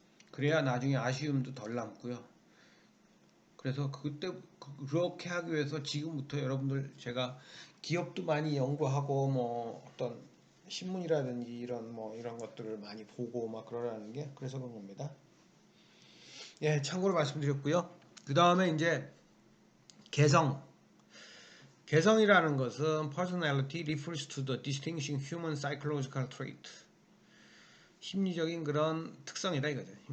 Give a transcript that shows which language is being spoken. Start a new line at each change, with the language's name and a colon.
Korean: 그래야 나중에 아쉬움도 덜 남고요. 그래서 그때 그렇게 하기 위해서 지금부터 여러분들 제가 기업도 많이 연구하고 뭐 어떤 신문이라든지 이런 뭐 이런 것들을 많이 보고 막 그러라는 게 그래서 그런 겁니다. 예, 참고로 말씀드렸고요. 그 다음에 이제 개성. 개성이라는 것은
English: personality refers to the distinguishing human psychological trait.
Korean: 심리적인 그런 특성이다 이거죠.